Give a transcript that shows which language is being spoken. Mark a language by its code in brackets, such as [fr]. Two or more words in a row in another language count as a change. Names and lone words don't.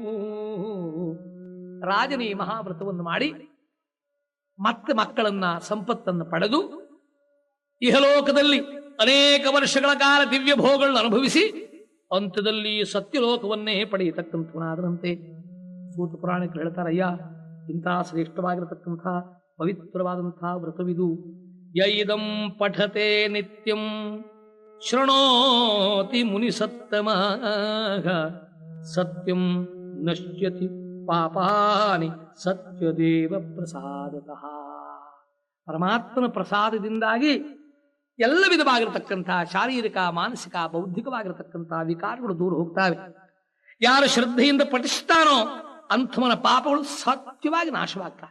[kn] ರಾಜನಿ ಮಹಾವ್ರತವನ್ನು ಮಾಡಿ ಮತ್ತೆ ಮಕ್ಕಳನ್ನ ಸಂಪತ್ತನ್ನು ಪಡೆದು ಇಹಲೋಕದಲ್ಲಿ ಅನೇಕ ವರ್ಷಗಳ ಕಾಲ ದಿವ್ಯ ಭೋಗಗಳನ್ನು ಅನುಭವಿಸಿ ಅಂತ್ಯದಲ್ಲಿ ಸತ್ಯಲೋಕವನ್ನೇ ಪಡೆಯತಕ್ಕಂಥವನಾದರಂತೆ. ಸೂತ ಪುರಾಣಿಕರು ಹೇಳ್ತಾರಯ್ಯ, ಇಂತಹ ಶ್ರೇಷ್ಠವಾಗಿರತಕ್ಕಂಥ ಪವಿತ್ರವಾದಂತಹ ವ್ರತವಿದು. [sa] ಯೈದಂ ಪಠತೆ ನಿತ್ಯಂ ಶೃಣೋತಿ ಮುನಿಸತ್ತಮ ಸತ್ಯಂ ನಶ್ಯತಿ ಪಾಪಾನಿ ಸತ್ಯದೇವ ಪ್ರಸಾದತಃ. [kn] ಪರಮಾತ್ಮನ ಪ್ರಸಾದದಿಂದಾಗಿ ಎಲ್ಲ ವಿಧವಾಗಿರತಕ್ಕಂತಹ ಶಾರೀರಿಕ, ಮಾನಸಿಕ, ಬೌದ್ಧಿಕವಾಗಿರತಕ್ಕಂತಹ ವಿಕಾರಗಳು ದೂರ ಹೋಗ್ತಾವೆ. ಯಾರು ಶ್ರದ್ಧೆಯಿಂದ ಪಠಿಸ್ತಾನೋ ಅಂಥವನ ಪಾಪಗಳು ಸತ್ಯವಾಗಿ ನಾಶವಾಗ್ತವೆ.